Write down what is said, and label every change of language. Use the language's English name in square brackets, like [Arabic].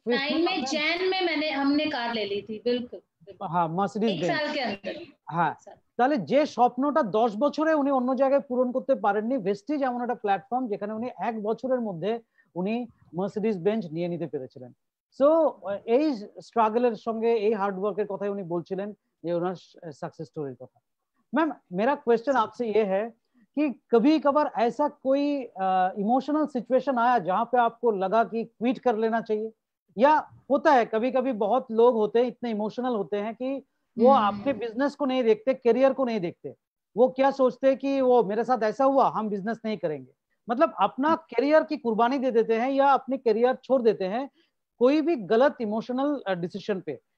[Hindi] 9 में जैन में हमने कार ले ली थी। बिल्कुल हाँ, মার্সিডিজ বেঞ্চ, 1 साल के अंदर। [Bangla] হ্যাঁ, তাহলে যে স্বপ্নটা 10 বছরে উনি অন্য জায়গায় পূরণ করতে পারেননি, ভেস্টিজ এমন একটা প্ল্যাটফর্ম যেখানে উনি 1 বছরের মধ্যে উনি মার্সিডিজ বেঞ্চ নিয়ে নিতে পেরেছিলেন। সো এই স্ট্রাগলের সঙ্গে এই হার্ডওয়ার্কের কথাই উনি বলছিলেন, যে ওনার सक्सेस स्टोरी কথা। [Hindi] मैम मेरा क्वेश्चन आपसे ये है कि कभी कभार ऐसा कोई इमोशनल सिचुएशन आया जहां पे आपको लगा कि क्विट कर लेना चाहिए, या होता है कभी कभी बहुत लोग होते हैं इतने इमोशनल होते हैं कि वो अपने बिजनेस को नहीं देखते, करियर को नहीं देखते, वो क्या सोचते हैं कि वो मेरे साथ ऐसा हुआ हम बिजनेस नहीं करेंगे, मतलब अपना करियर की कुर्बानी दे देते हैं या अपने करियर छोड़ देते हैं कोई भी गलत इमोशनल डिसीजन पे।